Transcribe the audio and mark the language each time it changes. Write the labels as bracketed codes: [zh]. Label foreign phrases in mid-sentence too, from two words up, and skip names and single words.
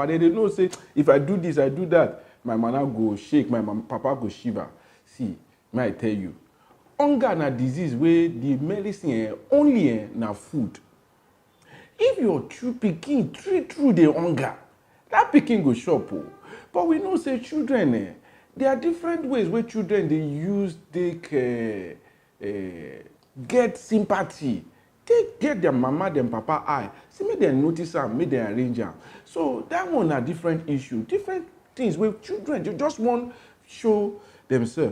[pcm] They know say if I do this, I do that, my mama go shake, my papa go shiver. See, may I tell you, hunger na disease where the medicine only na food. If your true pikin treat through the hunger, that pikin go shop. But we know say children, there are different ways where children they use they get sympathy. They get their mama, their papa eye. See, make them notice them, make them arrange them. So that one a different issue, different things where children you just want show themselves.